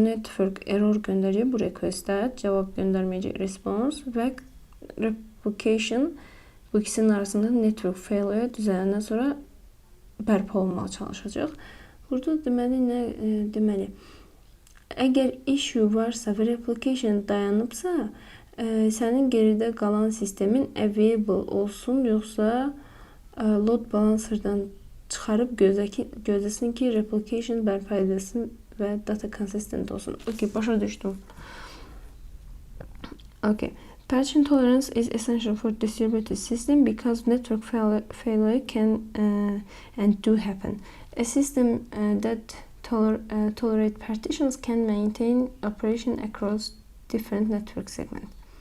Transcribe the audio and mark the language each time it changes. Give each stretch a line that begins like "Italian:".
Turkish: Bu network error gönderecek. Bu request'e cevap göndermeyecek response ve replication bu ikisinin arasında network failure
Azerbaijani: düzələndən sonra bərpa olmağa çalışacaq. Burada deməli nə deməli? Əgər issue varsa və replication dayanıbsa, sənin geridə qalan sistemin available olsun, yoxsa load balancerdan çıxarıb gözləsin ki, replication bərpa edilsin və data consistent olsun. Okay, başa düşdüm. Okay.
English: Partition tolerance is essential for distributed system because network failure can and do happen. A system that tolerate partitions can maintain operation across different network segments.